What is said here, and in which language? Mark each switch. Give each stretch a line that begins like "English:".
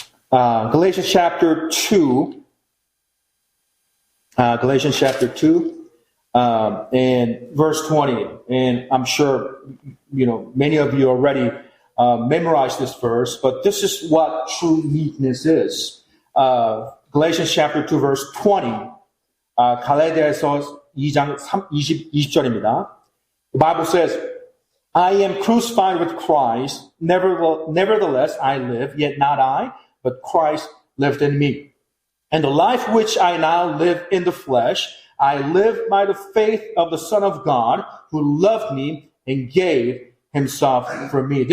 English: Galatians chapter 2. Galatians chapter 2, and verse 20. And I'm sure, many of you already memorized this verse, but this is what true meekness is. Galatians chapter 2, verse 20.
Korean: 갈라디아서 2장 20절입니다.
English: The Bible says, I am crucified with Christ. Nevertheless, I live, yet not I, but Christ lived in me. And the life which I now live in the flesh, I live by the faith of the Son of God, who loved me and gave himself for me.